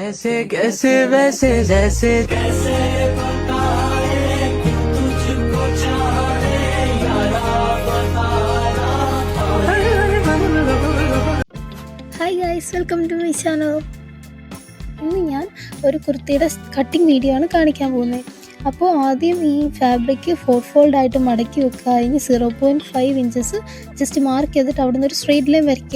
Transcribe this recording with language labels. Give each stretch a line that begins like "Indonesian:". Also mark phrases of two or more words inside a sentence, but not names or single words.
Hindi: ऐसे कैसे वैसे जैसे कैसे बताए तुझको चाहे यारा बताना।
English: Hi guys, welcome to my channel.
Malayalam: ഇന്ന് ഞാൻ ഒരു കുർത്തിയുടെ
English: cutting video
Malayalam: ആണ് കാണിക്കാൻ പോകുന്നത്. അപ്പോൾ ആദ്യം ഈ ഫാബ്രിക് 4 ഫോൾഡ് ആയിട്ട് മടക്കി വെക്കുക. അതിന് 0.5
English: inches just mark
Malayalam: ചെയ്തിട്ട് അവിടെ നിന്ന് ഒരു
English: straight line
Malayalam: വരയ്ക്കുക.